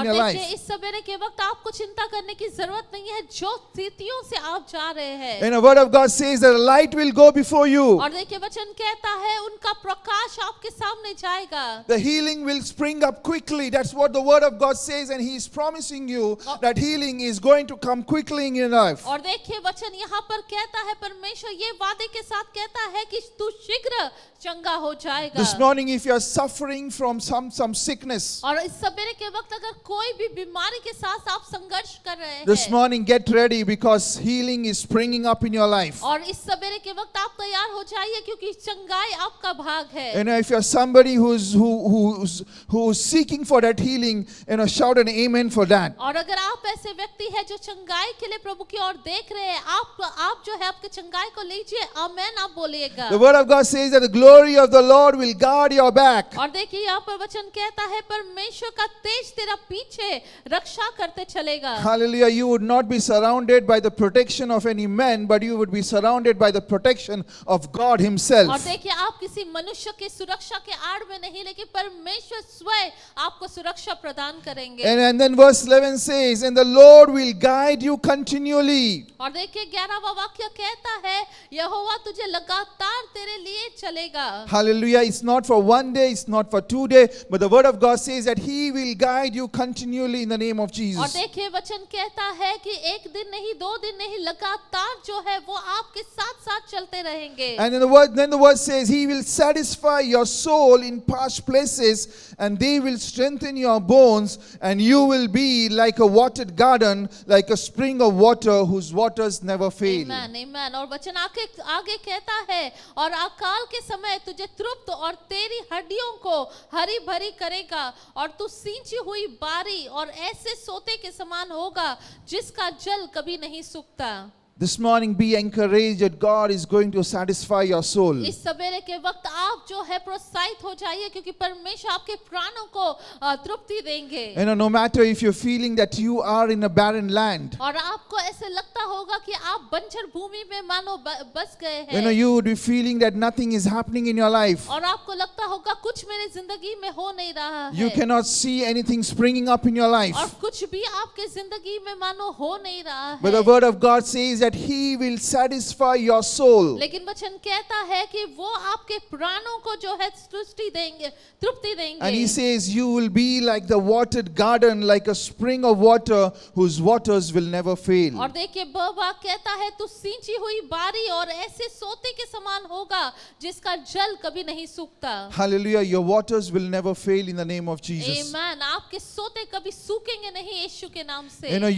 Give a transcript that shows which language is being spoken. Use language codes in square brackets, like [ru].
[hi] और [en] your [hi] देखिए [en] life. [hi] इस सवेरे के वक्त आपको चिंता करने की जरूरत नहीं है जो स्थितियों से आप जा रहे हैं। [en] And the word of God says that a light will go before you. [hi] और देखिए वचन कहता है उनका प्रकाश आपके सामने जाएगा। [en] The healing will spring up quickly. That's what the word of God says, and He is promising you that healing is going to come quickly in your life. [hi] और देखिए वचन यहाँ पर कहता है, परमेश्वर ये वादे के साथ कहता है कि तू शीघ्र चंगा हो जाएगा। [en] This morning, if you are suffering from some sickness, [hi] और इस सवेरे के वक्त अगर कोई भी बीमारी के साथ आप संघर्ष कर रहे [en] this [hi] हैं, [en] morning get ready because healing is springing up in your life. [hi] और इस सवेरे के वक्त आप तैयार हो जाइए क्योंकि चंगाई आपका भाग है। [en] And if you are somebody who's seeking for that healing, shout an amen for that. [hi] और अगर आप ऐसे व्यक्ति हैं जो चंगाई के लिए प्रभु की ओर देख रहे हैं, आप जो है आपके चंगाई को लीजिए, आमेन आप बोलिएगा। [en] The word of God says that the glory of the Lord will guard your back. [hi] और देखिए यहाँ पर वचन कहता है परमेश्वर का तेज तेरा पीछे रक्षा करते चलेगा। [en] Hallelujah. You would not be surrounded by the protection of any man, but you would be surrounded by the protection of God [hi] और [en] Himself. [hi] देखिए आप किसी मनुष्य की सुरक्षा के आड़ में नहीं, लेकिन परमेश्वर स्वयं आपको सुरक्षा प्रदान करेंगे। [en] And then verse 11 says, and the Lord will guide you continually. [hi] और देखिए 11वां वाक्य कहता है यहोवा तुझे लगातार तेरे लिए चलेगा। [en] Hallelujah. It's not for one day, it's not for 2 days, but the word of God says that He will guide you continually in the name of [hi] और [en] Jesus. [hi] देखिए वचन कहता है कि एक दिन नहीं, 2 दिन नहीं, लगातार जो है वो आपके साथ साथ चलते रहेंगे। [en] And then the word says, He will satisfy your soul in parched places, and they will strengthen your bones, and you will be like a watered garden, like a spring of water whose waters never fail. [hi] आमेन आमेन। और वचन आगे कहता है और अकाल के समय तुझे तृप्त और तेरी हड्डियों को हरी भरी करेगा, और तू सींची हुई बारी और ऐसे सोते के समान होगा जिसका जल कभी नहीं सूखता। [en] This morning, be encouraged that God is going to satisfy your soul. [hi] इस सवेरे के वक्त आप जो है प्रोत्साहित हो जाइए क्योंकि परमेश्वर आपके प्राणों को तृप्ति देंगे। [en] And no matter if you're feeling that you are in a barren land, [hi] और आपको ऐसे लगता होगा कि आप बंजर भूमि में मानो बस गए हैं। [en] you would be feeling that nothing is happening in your life. [hi] और आपको लगता होगा कुछ मेरी जिंदगी में हो नहीं रहा [en] You [hi] है, [en] cannot see anything springing up in your life. [hi] और कुछ भी आपके जिंदगी में मानो हो नहीं रहा [en] But the [hi] है। [en] word of God says that He will satisfy your soul. [hi] लेकिन वचन कहता है कि वो आपके प्राणों को जो है तृप्ति देंगे, तृप्ति [en] And He [hi] देंगे। [en] says, you will be like the watered garden, like a spring of water whose waters will never fail. [hi] और देखिए बाबा कहता है तू सींची हुई बारी और ऐसे सोते के समान होगा जिसका जल कभी नहीं सूखता। [en] Hallelujah. Your waters will never fail in the name of Jesus. [hi] आमेन। आपके सोते कभी सूखेंगे नहीं यीशु के नाम से।